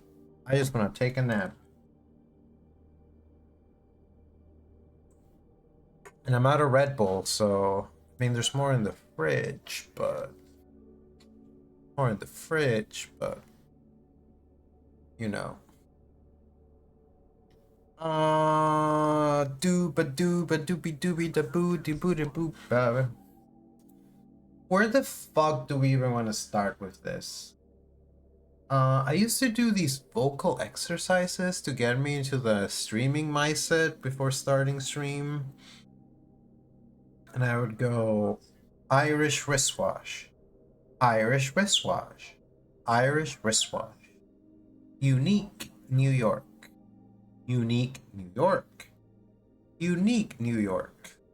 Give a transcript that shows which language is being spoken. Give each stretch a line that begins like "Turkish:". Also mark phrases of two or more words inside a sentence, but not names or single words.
English: I just want to take a nap. And I'm out of Red Bull, so I mean there's more in the fridge, but you know. Dooba dooba doopy doopy da boo de boo de boop. Where the fuck do we even want to start with this? I used to do these vocal exercises to get me into the streaming mindset before starting stream. And I would go Irish wristwash, Irish wristwash, Irish wristwash, unique New York, unique New York, unique New York.